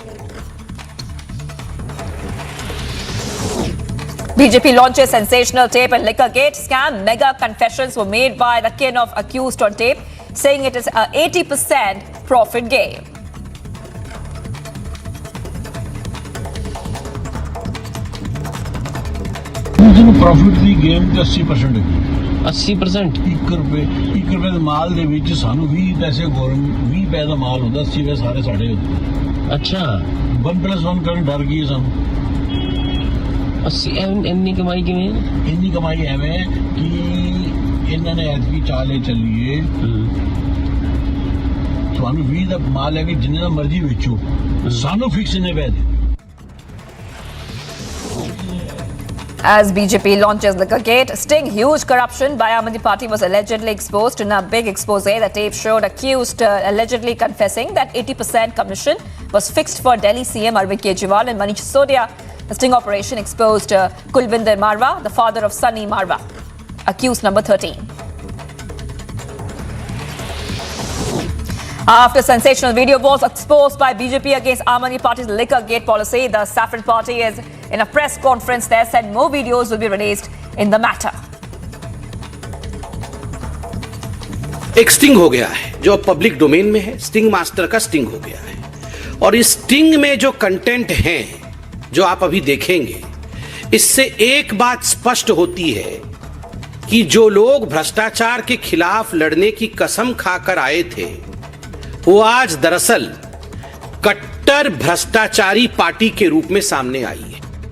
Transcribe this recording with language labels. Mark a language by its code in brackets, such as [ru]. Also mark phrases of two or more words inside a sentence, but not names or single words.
[en] BJP launches sensational tape and Liquorgate scam. Mega confessions were made by the kin of accused on tape, saying it is a 80% profit gain. [pa] प्रॉफिट ਦੀ ਗੇਮ ਤੇ 80% ਹੈ 80% 1 ਰੁਪਏ ਦੇ ਮਾਲ ਦੇ ਵਿੱਚ ਸਾਨੂੰ 20 ਪੈਸੇ ਗਵਰਨਮੈਂਟ 20 ਪੈਸੇ ਦਾ ਮਾਲ ਹੁੰਦਾ 80 ਪੈਸੇ ਸਾਰੇ ਸਾਡੇ ਹੁੰਦੇ ਅੱਛਾ 1+1 ਕਰਨ ਡਰ ਗਈ ਸਾਨੂੰ 80 ਇੰਨੀ ਕਮਾਈ ਕਿਵੇਂ ਇੰਨੀ ਕਮਾਈ ਐਵੇਂ ਕਿ ਇਹਨਾਂ ਨੇ ਐਤਕੀ ਚਾਲੇ ਚੱਲੀਏ ਤੁਹਾਨੂੰ 20 ਦਾ ਮਾਲ ਹੈ ਕਿ ਜਿੰਨੇ ਦਾ ਮਰਜ਼ੀ ਵੇਚੋ ਸਾਨੂੰ ਫਿਕਸ ਨੇ ਪੈਸੇ [en] As BJP launches Liquorgate, sting huge corruption by Aam Aadmi Party was allegedly exposed in a big expose. The tape showed accused allegedly confessing that 80% commission was fixed for Delhi CM Arvind Kejriwal and Manish Sisodia. The sting operation exposed Kulvinder Marwah, the father of Sunny Marwah, accused number 13. After sensational video was exposed by BJP against Aam Aadmi Party's Liquorgate policy, the Saffron Party is in a press conference there said more videos will be released in the matter. [hi] एक स्टिंग हो गया है जो [en] public domain [hi] में है, [en] sting master [hi] का स्टिंग हो गया है और इस स्टिंग में जो कंटेंट हैं जो आप अभी देखेंगे, इससे एक बात स्पष्ट होती है कि जो लोग भ्रष्टाचार के खिलाफ लड़ने की कसम खाकर आए थे, वो आज दरअसल कट्टर भ्रष्टाचारी पार्टी के रूप में सामने आई है।